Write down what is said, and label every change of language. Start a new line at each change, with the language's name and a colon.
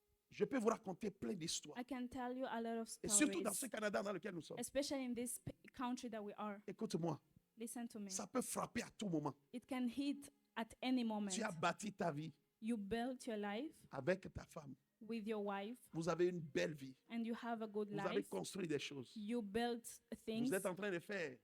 French: Je peux vous raconter plein d'histoires.
English: I can tell you a lot of
French: Et surtout dans
English: stories,
French: ce Canada dans lequel nous sommes.
English: especially in this country that we are.
French: Écoute-moi,
English: Listen to me.
French: ça peut frapper à tout moment.
English: It can hit at any moment.
French: Tu as bâti ta vie
English: You built your life
French: avec ta femme.
English: with your wife
French: Vous avez une belle vie.
English: and you have a good
French: Vous avez
English: life.
French: construit des choses.
English: You built things
French: Vous êtes en train de faire